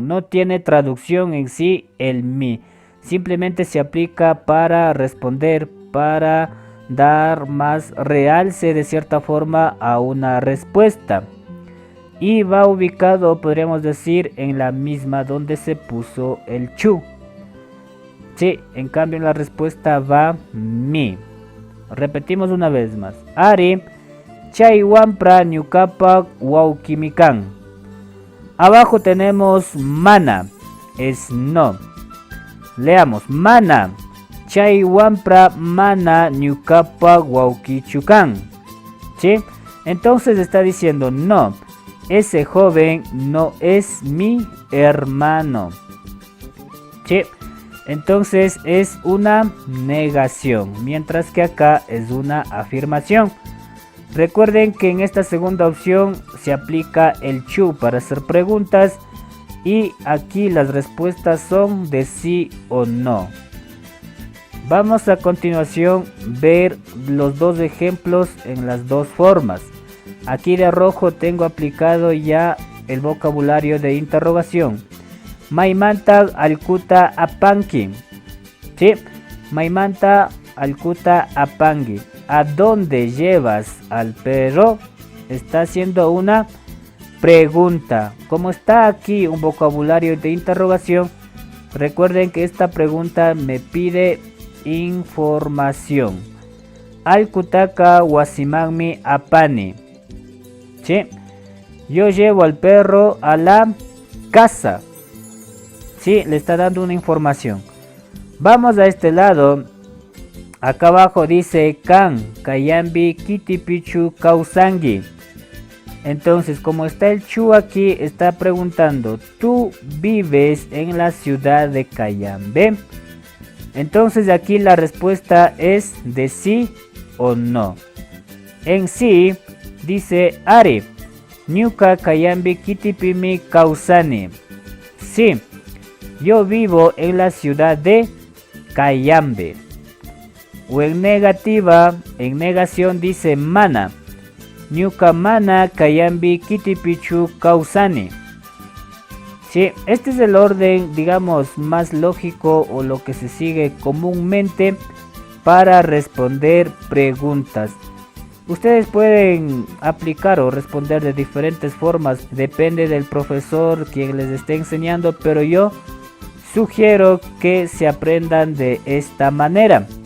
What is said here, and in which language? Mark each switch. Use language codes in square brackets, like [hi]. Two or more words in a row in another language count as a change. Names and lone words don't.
[es] No tiene traducción en sí el mi. Simplemente se aplica para responder, para dar más realce de cierta forma a una respuesta. Y va ubicado, podríamos decir, en la misma donde se puso el chu. Sí, en cambio en la respuesta va mi. Repetimos una vez más. [qu] Ari, chaywampra ñukapak wawkimikan. [es] Abajo tenemos mana, es no. Leamos, [qu] mana, chaywampra mana ñukapak wawkichukan. [es] ¿Sí? Entonces está diciendo no, ese joven no es mi hermano. ¿Sí? Entonces es una negación, mientras que acá es una afirmación. Recuerden que en esta segunda opción se aplica el chu para hacer preguntas y aquí las respuestas son de sí o no. Vamos a continuación ver los dos ejemplos en las dos formas. Aquí de rojo tengo aplicado ya el vocabulario de interrogación. [qu] Maimanta alkuta apanki. [es] ¿Sí? [qu] Maimanta alkuta apangi. [es] ¿A dónde llevas al perro? Está haciendo una pregunta. Como está aquí un vocabulario de interrogación, recuerden que esta pregunta me pide información. [qu] Alkutaka wasimagmi apani. [es] ¿Sí? Yo llevo al perro a la casa. Sí, le está dando una información. Vamos a este lado. Acá abajo dice [qu] kan kayambi kitipichu kausangi. [es] Entonces, como está el chu aquí, está preguntando, ¿tú vives en la ciudad de Cayambe? Entonces aquí la respuesta es de sí o no. En sí dice [qu] Ari, ñuka kayambi kitipimi kausani. [es] Sí, yo vivo en la ciudad de Cayambe. O en negativa, en negación dice mana. [qu] Ñuka mana kayambi kitipichu kausani. [es] Sí, este es el orden, digamos, más lógico o lo que se sigue comúnmente para responder preguntas. Ustedes pueden aplicar o responder de diferentes formas, depende del profesor quien les esté enseñando, pero yo sugiero que se aprendan de esta manera.